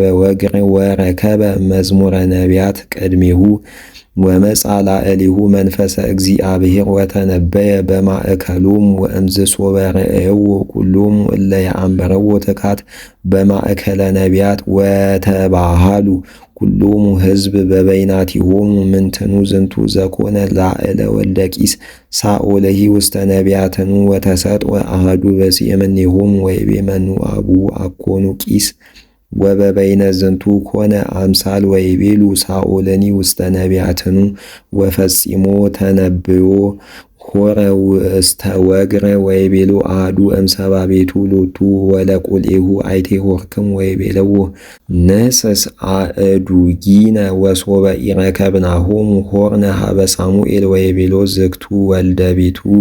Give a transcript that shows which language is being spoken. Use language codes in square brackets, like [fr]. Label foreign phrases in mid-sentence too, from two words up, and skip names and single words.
[gez] ወግር ወረከበ መዝሙረ ነቢያት ቅድሜሁ ወመጽአ ላዕሌሁ መንፈሰ እግዚአብሔር ወተነበየ በማእከሎሙ ወእምዝ ሶበ ርእይዎ ኩሎሙ እለ ያአምረዎ ትካት በማእከለ ነቢያት ወተባሃሉ ኩሎሙ ሕዝብ በበይናቲሆሙ ምንትኑ ዝንቱ ዘኮነ ላዕለ ወልደ ቂስ ሳኦለሂ ውስተ ነቢያትኑ ወተሰጥወ አሐዱ በሲ እምኔሆሙ ወይቤ መኑ አቡሁ አኮኑ ቂስ ወበበይነ ዝንቱ ኮነ አምሳል ወይቤሉ ሳኦለኒ ውስተ ነቢያትኑ ወፈጺሞ ተነብዮ ሆረ ውስተ ወግረ ወይቤሎ አሐዱ እምሰባ ቤቱ ሎቱ ወለቁልኤሁ አይቴ ሆርክም ወይቤለዎ ንሕስስ አእዱጊነ ወሶበ ኢረከብናሆሙ ሆርነ ሀበ ሳሙኤል ወይቤሎ ዝግቱ ወልደ ቤቱ